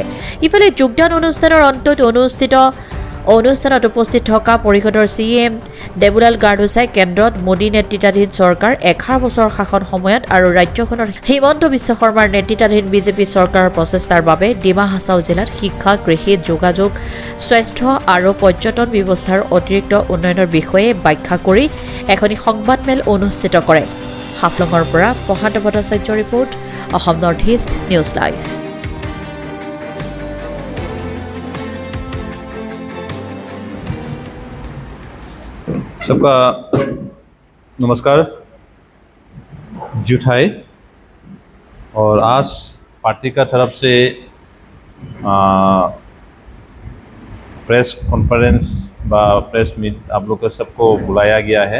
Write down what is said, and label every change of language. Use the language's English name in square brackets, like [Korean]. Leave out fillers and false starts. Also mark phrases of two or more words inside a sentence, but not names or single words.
[Assamese] ইফালে যোগদান অনুষ্ঠানৰ অন্তত অনুষ্ঠানত উপস্থিত থকা পৰিষদৰ CM দেৱলাল গাৰ্ডোছাই কেন্দ্ৰত মোদী নেতৃত্বাধীন চৰকাৰ 11 বছৰ শাসন সময়ত আৰু ৰাজ্যখনৰ হিমন্ত বিশ্ব শৰ্মাৰ নেতৃত্বাধীন বিজেপি চৰকাৰৰ প্ৰচেষ্টাৰ বাবে ডিমা হাছাও জিলাত শিক্ষা, কৃষি, যোগাযোগ, স্বাস্থ্য আৰু পৰ্যটন ব্যৱস্থাৰ অতিৰিক্ত উন্নয়নৰ বিষয়ে ব্যাখ্যা কৰি এখন সংবাদমেল অনুষ্ঠিত কৰে। হাফলঙৰ পৰা প্ৰশান্ত ভট্টাচাৰ্য ৰিপৰ্ট, অসম নৰ্থ ইষ্ট নিউজ লাইভ। [Hindi] सबका नमस्कार। जुटाई और आज पार्टी का तरफ से [English] press conference [Hindi] व [English] press meet [Hindi] आप लोग का सबको बुलाया गया है।